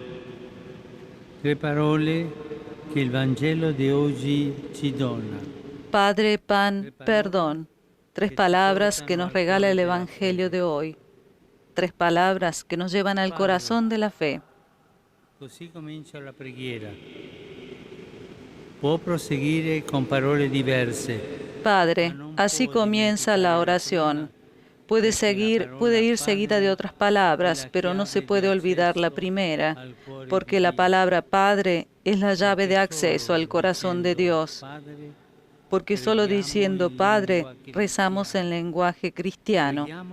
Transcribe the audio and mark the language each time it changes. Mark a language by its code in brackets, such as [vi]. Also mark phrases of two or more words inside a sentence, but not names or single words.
[it] Tre parole che il Vangelo di oggi ci dona. [es] Padre, pan, perdón. 3 palabras que nos regala el Evangelio de hoy. 3 palabras que nos llevan al corazón de la fe. [it] Così comincia la preghiera. Può proseguire con parole diverse. [es] Padre, así comienza la oración. Puede ir seguida de otras palabras, pero no se puede olvidar la primera, porque la palabra Padre es la llave de acceso al corazón de Dios. Porque solo diciendo Padre rezamos en lenguaje cristiano.